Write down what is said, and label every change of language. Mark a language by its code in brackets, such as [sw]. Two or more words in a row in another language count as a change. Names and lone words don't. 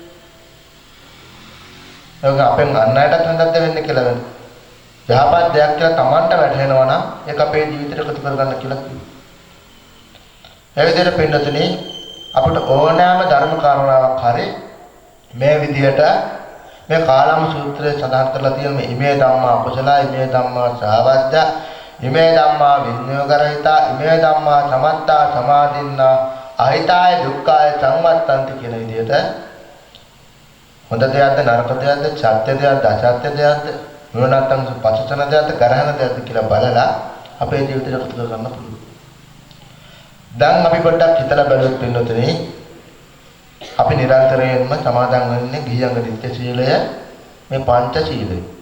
[si] ඒක අපෙන් අන් අයටත් හොඳක්ද වෙන්නේ කියලා වෙන්නේ. යහපත් දෙයක් කියලා Tamanට වැටහෙනවා නම් ඒක අපේ ජීවිතේට ප්‍රතිඵල ගන්න කියලා කිව්වා. ඒ විදිහට පින්නතුනේ අපිට ඕනෑම ධර්ම කාරණාවක් හරි මේ විදිහට මේ කාලම සූත්‍රයේ සඳහන් කරලා තියෙන මේ [pi] ඉමේ ධම්මා කුසලා ඉමේ ධම්මා සාවද්ද ඉමේ ධම්මා විඤ්ඤාගරහිතා ඉමේ ධම්මා සමත්තා සමාදින්නා අහිතාය දුක්ඛාය සංවත්තන්ති [si] කියන විදිහට හොඳ දෙයක්ද නරක දෙයක්ද සත්‍ය දෙයක්ද අසත්‍ය දෙයක්ද නුවණක් පසුතන දෙයක්ද ගරහන දෙයක්ද කියලා බලලා අපේ ජීවිතයට එකතු කරගන්න පුළුවන්. දැන් අපි පොඩ්ඩක් හිතලා බලුවොත් වෙනතුනේ අපි නිරන්තරයෙන්ම සමාදන් වෙන්නේ ගිහියන්ග නිත්‍ය සීලය මේ පංච සීලය.